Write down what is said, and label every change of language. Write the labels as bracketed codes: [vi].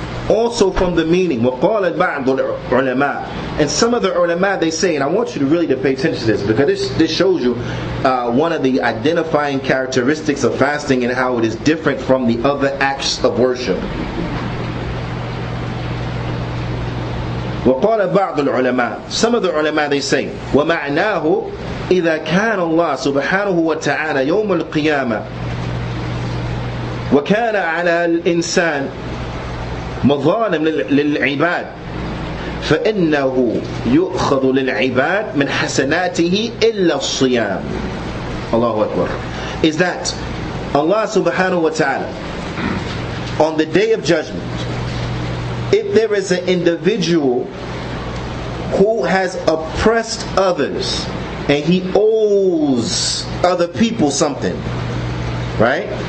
[en] Also from the meaning, [ar] وَقَالَ بَعْضُ الْعُلَمَاء, [en] and some of the ulama, they say, and I want you to really pay attention to this, because this shows you one of the identifying characteristics of fasting and how it is different from the other acts of worship. [ar] وَقَالَ بَعْضُ الْعُلَمَاء, [en] some of the ulama, they say, [ar] وَمَعْنَاهُ إِذَا كَانَ اللَّهُ سُبْحَانَهُ وَتَعَالَى يَوْمَ الْقِيَامَةِ وَكَانَ عَلَى الْإِنسَانِ مظالم للعباد فإنه يؤخذ للعباد من حسناته إلا الصيام. Allahu Akbar. [en] Is that Allah subhanahu wa ta'ala on the day of judgment, if there is an individual who has oppressed others and he owes other people something, right?